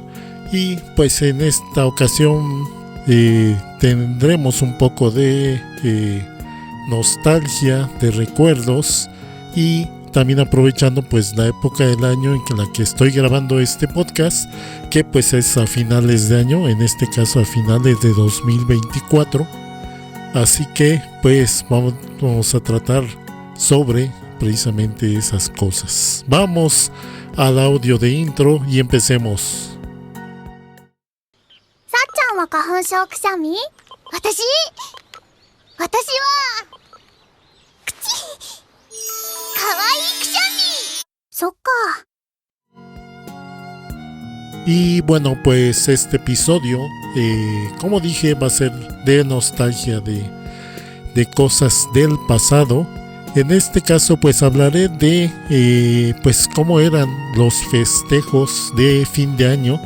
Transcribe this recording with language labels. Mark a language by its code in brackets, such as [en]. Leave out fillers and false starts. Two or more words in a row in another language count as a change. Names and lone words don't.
[es] Y pues en esta ocasión tendremos un poco de nostalgia, de recuerdos, y también aprovechando pues la época del año en la que estoy grabando este podcast, que pues es a finales de año, en este caso a finales de 2024. Así que pues vamos a tratar sobre precisamente esas cosas. Vamos al audio de intro y empecemos. [ja] さっちゃんは花粉症くしゃみ？私はかわいいくしゃみ。そっか。 [es] Y bueno, pues este episodio, como dije, va a ser de nostalgia, de cosas del pasado. En este caso pues hablaré de pues cómo eran los festejos de fin de año